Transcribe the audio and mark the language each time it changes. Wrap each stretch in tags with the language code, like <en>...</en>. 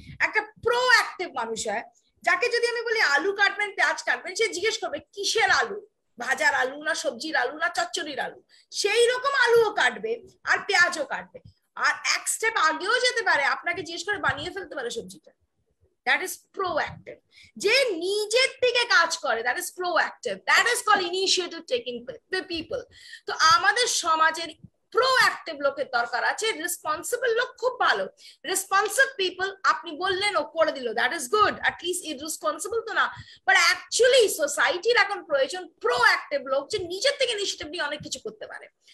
<bn>একটা প্রোঅ্যাক্টিভ মানুষ হয়, যাকে যদি আমি বলি আলু কাটবেন পেঁয়াজ কাটবেন, সে জিজ্ঞেস করবে কিসের আলু, ভাজার আলু না সবজির আলু না চচ্চড়ির আলু। সেই রকম আলুও কাটবে আর পেঁয়াজও কাটবে, আর এক স্টেপ আগেও যেতে পারে, আপনাকে জিজ্ঞেস করে বানিয়ে ফেলতে পারে সবজিটা।</bn> <en>That is proactive.</en> <bn>যে নিজের থেকে কাজ করে,</bn> <en>that is proactive. That is called initiative taking the people.</en> <bn>তো আমাদের সমাজের প্রোঅ্যাক্টিভ লোকের দরকার আছে। রেসপন্সিবল লোক খুব ভালো, রেসপন্সিভ পিপল আপনি বললেন ও করে দিল,</bn> <en>that is good,</en> <bn>at least irresponsible তো না। বাট অ্যাকচুয়ালি সোসাইটির এখন প্রয়োজন প্রোঅ্যাক্টিভ লোক, যে নিজের থেকে ইনিশিয়েটিভ নিয়ে অনেক কিছু করতে পারে।</bn>